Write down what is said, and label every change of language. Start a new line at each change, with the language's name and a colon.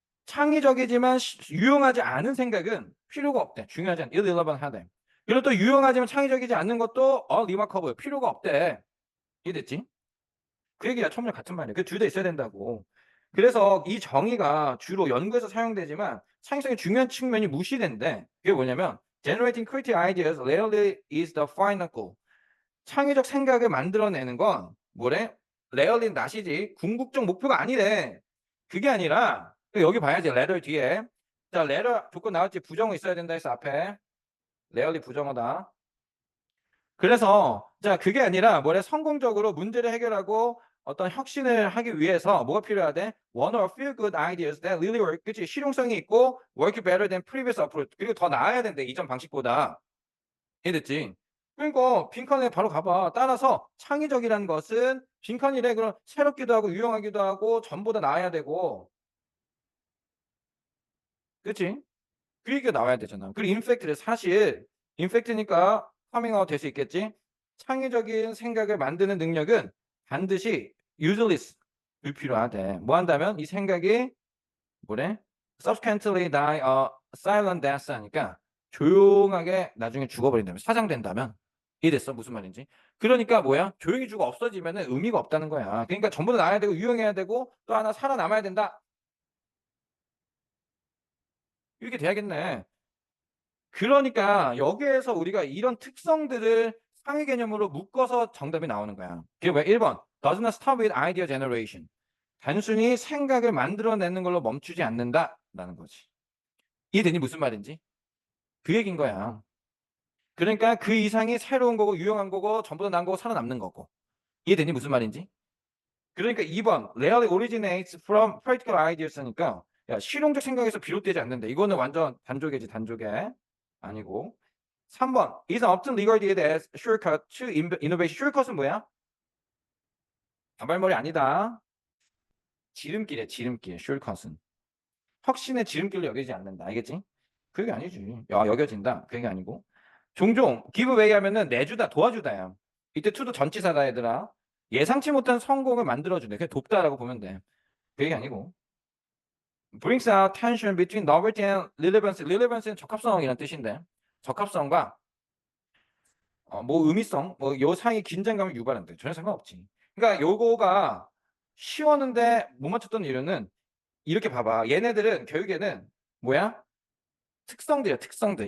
Korean: 창의적이지만 유용하지 않은 생각은 필요가 없대. 중요하지 않아. irrelevant 하대. 그리고 또 유용하지만 창의적이지 않는 것도 remarkable 필요가 없대. 이해됐지? 그 얘기야. 처음에 같은 말이야. 그 둘 다 있어야 된다고. 그래서 이 정의가 주로 연구에서 사용되지만 창의성의 중요한 측면이 무시된대. 그게 뭐냐면
English: generating creative ideas rarely is the final goal.
Korean: 창의적 생각을 만들어내는 건 뭐래? 레얼리 낫이지 궁극적 목표가 아니래. 그게 아니라 여기 봐야지. 레럴 뒤에 자 레럴 조건 나왔지. 부정어 있어야 된다 해서 앞에 레얼리 부정어다. 그래서 자 그게 아니라 뭐래? 성공적으로 문제를 해결하고 어떤 혁신을 하기 위해서 뭐가 필요하대?
English: One or few good ideas that really work.
Korean: 그치? 실용성이 있고
English: work better than previous approach.
Korean: 그리고 더 나아야 된대. 이전 방식보다. 이해됐지? 그러니까 빈칸에 바로 가봐. 따라서 창의적이라는 것은 빈칸이래. 그럼 새롭기도 하고 유용하기도 하고 전보다 나아야 되고, 그치? 그 얘기가 나와야 되잖아. 그리고 인팩트를 사실 인팩트니까 커밍아웃 될 수 있겠지? 창의적인 생각을 만드는 능력은 반드시 useless 불필요하대. 뭐 한다면 이 생각이 뭐래?
English: subsequently die a silent death
Korean: 하니까 조용하게 나중에 죽어버린다면 사장된다면 이해됐어? 무슨 말인지. 그러니까 뭐야? 조용히 죽어 없어지면 의미가 없다는 거야. 그러니까 전부 다 나아야 되고 유용해야 되고 또 하나 살아남아야 된다. 이렇게 돼야겠네. 그러니까 여기에서 우리가 이런 특성들을 상위 개념으로 묶어서 정답이 나오는 거야. 그게 왜 1번
English: does not stop with idea generation.
Korean: 단순히 생각을 만들어내는 걸로 멈추지 않는다라는 거지. 이해되니 무슨 말인지? 그 얘기인 거야. 그러니까 그 이상이 새로운 거고 유용한 거고 전보다 나은 거고 살아남는 거고. 이해되니 무슨 말인지? 그러니까 2번
English: rarely originates from practical ideas
Korean: 니까 야, 실용적 생각에서 비롯되지 않는다. 이거는 완전 단조개지, 단조개. 아니고.
English: 3번 is often regarded as shortcut to innovation.
Korean: shortcut은 뭐야? 단발머리 아니다. 지름길이야, 지름길. shortcut은. 혁신의 지름길로 여기지 않는다. 알겠지? 그게 아니지. 야, 여겨진다. 그게 아니고. 종종 give way 하면은 내주다, 도와주다야. 이때 to도 전치사다, 얘들아. 예상치 못한 성공을 만들어준다. 그냥 돕다라고 보면 돼. 그게 아니고.
English: brings out tension between novelty and relevancy.
Korean: relevancy는 적합성이라는 뜻인데. 적합성과 뭐 의미성, 뭐 요 사이의 긴장감을 유발한대. 전혀 상관없지. 그러니까 요거가 쉬웠는데 못 맞췄던 이유는 이렇게 봐봐. 얘네들은 교육에는 뭐야? 특성들이야, 특성들.